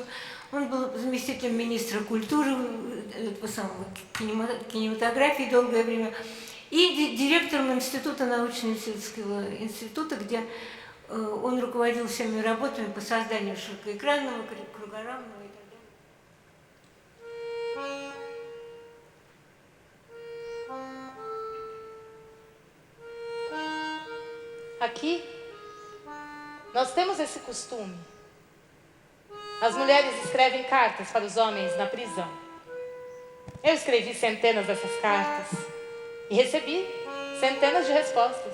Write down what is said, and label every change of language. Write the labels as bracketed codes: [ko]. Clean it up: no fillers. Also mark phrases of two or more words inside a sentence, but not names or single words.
[ru] Он был заместителем министра культуры, кинематографии долгое время. И директором Института научно-исследовательского института, где он руководил всеми работами по созданию широкоэкранного, кругорамного и так далее. [pt] Aqui, nós temos esse costume. As mulheres escrevem cartas para os homens na prisão. Eu escrevi centenas dessas cartas e recebi centenas de respostas.